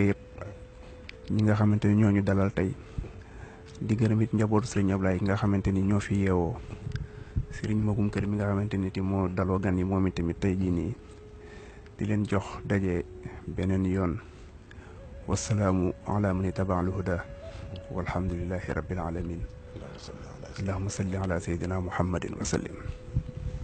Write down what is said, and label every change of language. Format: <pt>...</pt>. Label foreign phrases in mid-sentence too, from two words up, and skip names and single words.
<wo>yëpp ñi nga xamante ni ñoo ñu dalal tey di gërëm it njabootu sëriñ Ablaye nga xamante ni ñoo fi yeewoo sëriñ Magum Kër mi nga xamante ni ti moo daloo gan yi moom itamit tey jii nii di leen jox daje beneen yoon</wo> <ar>والسلام على من اتبع الهدى والحمد لله رب العالمين اللهم صل على سيدنا محمد وسلم</ar>